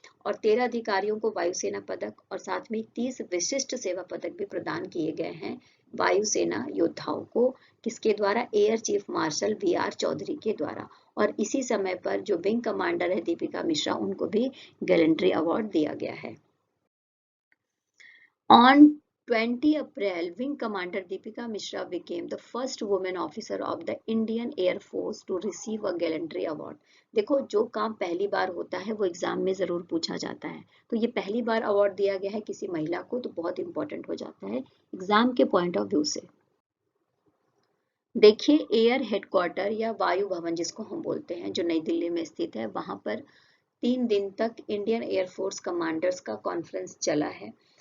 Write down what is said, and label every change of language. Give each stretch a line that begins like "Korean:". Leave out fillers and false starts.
Hindi: और 13 अधिकारियों को वायुसेना पदक और साथ में 30 विशिष्ट सेवा पदक भी प्रदान किए गए हैं वायुसेना योद्धाओं को। किसके द्वारा, air chief marshal VR. Chaudhary के द्वारा। और इसी समय पर जो विंग कमांडर है दीपिका मिश्रा, उनको भी गैलेंट्री अवार्ड दिया गया है।
English: On 20 April, Wing Commander Deepika Mishra became the first woman officer of the Indian Air Force to receive a gallantry award.
Hindi: देखो, जो काम पहली बार होता है वो एग्जाम में जरूर पूछा जाता है, तो ये पहली बार अवार्ड दिया गया है किसी महिला को, तो बहुत इंपॉर्टेंट हो जाता है एग्जाम के पॉइंट ऑफ व्यू से। देखिए, एयर हेडक्वार्टर या वायु भवन जिसको हम बोलते हैं, जो नई दिल्ली में स्थित है, वहां पर 3 दिन तक इंडियन एयरफोर्स कमांडर्स का कॉन्फ्रेंस चला है।